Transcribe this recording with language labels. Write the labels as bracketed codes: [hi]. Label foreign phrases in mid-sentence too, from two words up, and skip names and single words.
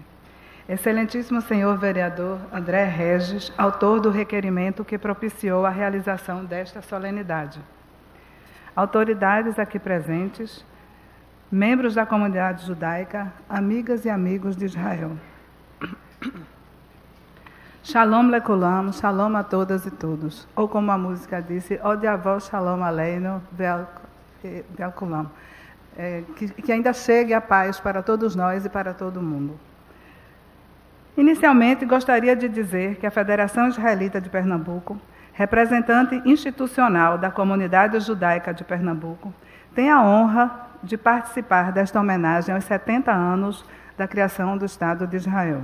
[pt] Excelentíssimo senhor vereador André Regis, autor do requerimento que propiciou a realização desta solenidade. Autoridades aqui presentes, membros da comunidade judaica, amigas e amigos de Israel. [he] שלום לכולם, [pt] shalom a todas e todos. Ou como a música disse, [he] עוד יבוא שלום עלינו ועל כולם. [pt] Que ainda chegue a paz para todos nós e para todo mundo. Inicialmente, gostaria de dizer que a Federação Israelita de Pernambuco, representante institucional da comunidade judaica de Pernambuco, tem a honra de participar desta homenagem aos 70 anos da criação do Estado de Israel.